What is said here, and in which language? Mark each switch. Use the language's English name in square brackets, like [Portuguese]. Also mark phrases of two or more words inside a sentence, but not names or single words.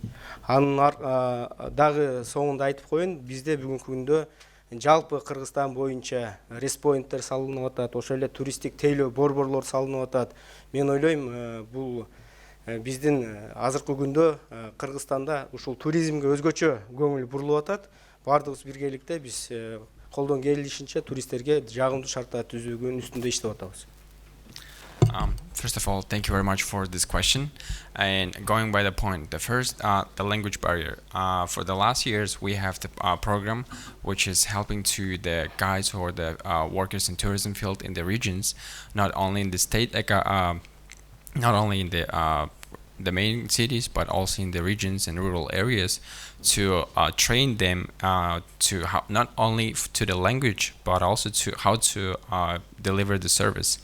[Kyrgyz] Анын дагы соңунда айтып коеюн, бизде бүгүнкү күндө жалпы Кыргызстан боюнча респоинттер салынып атат, ошол эле туристтик тейлөө борборлор салынып атат. Мен ойлойм, бул биздин азыркы күндө Кыргызстанда ушул туризмге өзгөчө көңүл бурулуп атат. Бардыгыбыз биргеликте биз колдон келишинче туристтерге жагымдуу шарттар түзүүгөнүн үстүндө иштеп атабыз. [English] First of all, thank you very much for this question. And going by the point, the first, the language barrier. For the last years, we have the program which is helping to the guys or the workers in tourism field in the regions, not only in the state, not only in the main cities, but also in the regions and rural areas, to train them to how, not only to the language, but also to how to deliver the service.